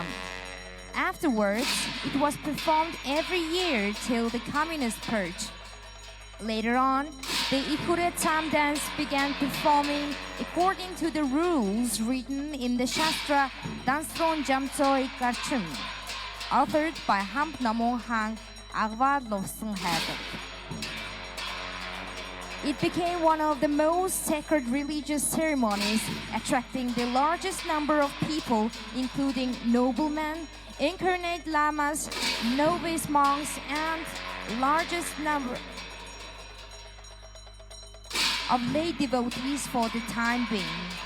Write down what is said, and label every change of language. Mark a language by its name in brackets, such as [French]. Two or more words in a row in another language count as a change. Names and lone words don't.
[English] Afterwards, it was performed every year till the communist purge. Later on, the Ikhure Tam dance began performing according to the rules written in the Shastra Dansron Jamtsoi Karchum, authored by Hamp Namu Han Agvar Lofsung Hadok. It became one of the most sacred religious ceremonies, attracting the largest number of people, including noblemen, incarnate lamas, novice monks, and largest number of lay devotees for the time being.